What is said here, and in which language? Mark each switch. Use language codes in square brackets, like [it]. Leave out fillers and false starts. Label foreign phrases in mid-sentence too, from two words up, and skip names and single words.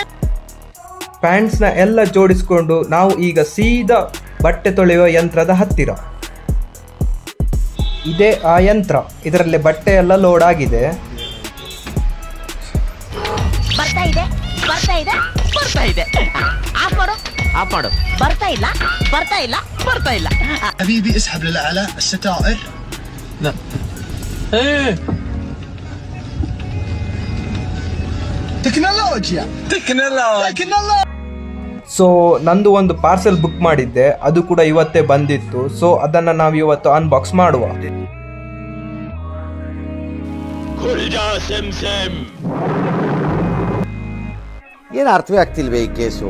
[kn] ಪ್ಯಾಂಟ್ಸ್ ನ ಎಲ್ಲ ಜೋಡಿಸ್ಕೊಂಡು ನಾವು ಈಗ ಸೀದಾ ಬಟ್ಟೆ ತೊಳೆಯುವ ಯಂತ್ರದ ಹತ್ತಿರ. ಇದೇ ಆ ಯಂತ್ರ. ಇದರಲ್ಲಿ ಬಟ್ಟೆ ಎಲ್ಲ ಲೋಡ್ ಆಗಿದೆ. ಬರ್ತಾ ಇದೆ, ಬರ್ತಾ ಇದೆ, ಬರ್ತಾ ಇದೆ. ಆಫ್ ಮಾಡು, ಆಫ್ ಮಾಡು. ಬರ್ತಾ ಇಲ್ಲ, ಬರ್ತಾ ಇಲ್ಲ, ಬರ್ತಾ ಇಲ್ಲ. [ar] حبيبي اسحب للأعلى الستائر. لا ايه تكنولوجيا. [kn] ಸೊ ನಂದು ಒಂದು ಪಾರ್ಸೆಲ್ ಬುಕ್ ಮಾಡಿದ್ದೆ, ಅದು ಕೂಡ ಇವತ್ತೇ ಬಂದಿತ್ತು. ಸೊ ಅದನ್ನ ನಾವು ಇವತ್ತು ಅನ್ಬಾಕ್ಸ್ ಮಾಡುವ. ಏನು ಅರ್ಥವೇ ಆಗ್ತಿಲ್ವೇ ಈ ಕೇಸು?